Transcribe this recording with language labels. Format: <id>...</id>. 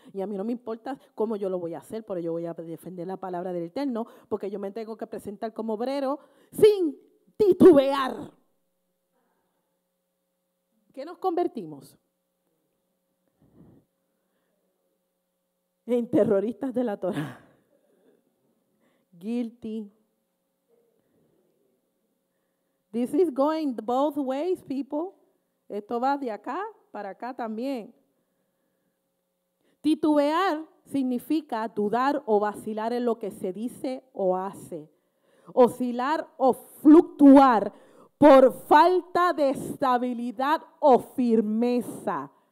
<es>Y a mí no me importa cómo yo lo voy a hacer, pero yo voy a defender la palabra del Eterno porque yo me tengo que presentar como obrero sin titubear. ¿Qué nos convertimos? En terroristas de la Torah.</es> <en>Guilty. This is going both ways, people.</en> <es>Esto va de acá para acá también. Titubear significa dudar o vacilar en lo que se dice o hace. Oscilar o fluctuar por falta de estabilidad o firmeza.</es>